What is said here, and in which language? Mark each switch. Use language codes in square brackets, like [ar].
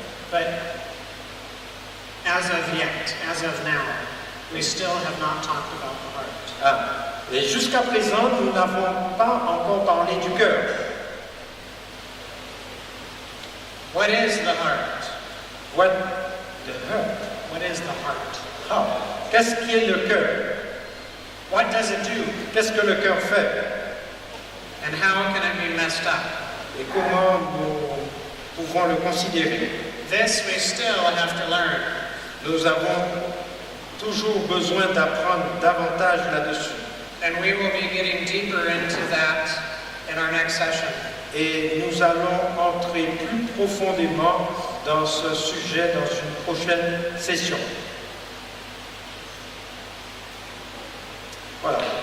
[en] But as of yet, as of now, we still have not talked about the heart. [fr] Et jusqu'à présent, nous n'avons pas encore parlé du cœur. [en] What is the heart? What the heart? What is the heart? [fr] Qu'est-ce qui est le cœur? [en] What does it do? [fr] Qu'est-ce que le cœur fait? [en] And how can it be messed up? [fr] Et comment pouvons le considérer. [en] This we still have to learn. [fr] Nous avons toujours besoin d'apprendre davantage là-dessus. [en] And we will be getting deeper into that in our next session. [fr] Et nous allons entrer plus profondément dans ce sujet dans une prochaine session. Voilà.